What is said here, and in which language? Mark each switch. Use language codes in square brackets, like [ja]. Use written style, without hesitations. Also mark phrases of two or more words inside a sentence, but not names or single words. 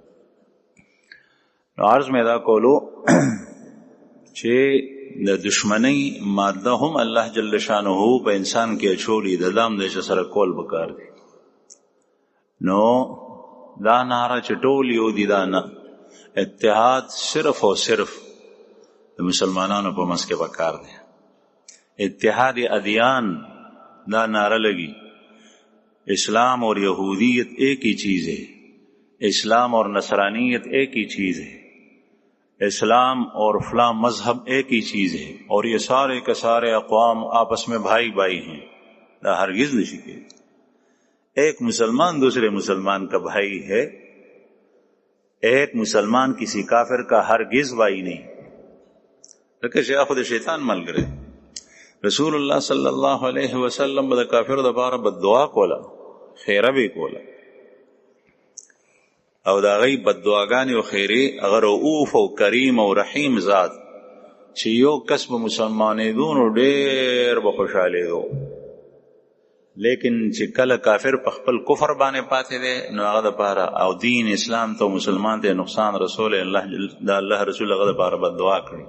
[ps] نو عرض مې دا کولو چې د دشمنۍ ماده هم الله جل شانه په انسان کې اچولی، د دام د سره کول پکار دی. نو دا ناره چې ټول یو دي، دا نه، اتحاد صرف او صرف د مسلمانانو په منځ کې پکار دی. [ur] اتحاد ادیان دا نعرہ لگی، اسلام اور یہودیت ایک ہی چیز ہے، اسلام اور نصرانیت ایک ہی چیز ہے، اسلام اور فلاں مذہب ایک ہی چیز ہے، اور یہ سارے کے سارے اقوام آپس میں بھائی بھائی ہیں. [ps] دا ہرگز نشی [ur] کہ ایک مسلمان دوسرے مسلمان کا بھائی ہے، ایک مسلمان کسی کافر کا ہرگز بھائی نہیں. [ps] لکه چې خود شیطان ملګری. رسول الله صلی الله علیه وسلم د کافر د لپاره بددعا کوله، خیره به کوله، او د هغې بددعاګانې او خیرې هغه رؤوف او کریم او رحیم ذات چې یو کس به مسلمانېدو نو ډېر به خوشحالېدو، لیکن چې کله کافر په خپل کفر باندې پاتې دی نو هغه دپاره او دین اسلام ته مسلمان ته نقصان رسول د الله رسول هغه دپاره بددعا کړي.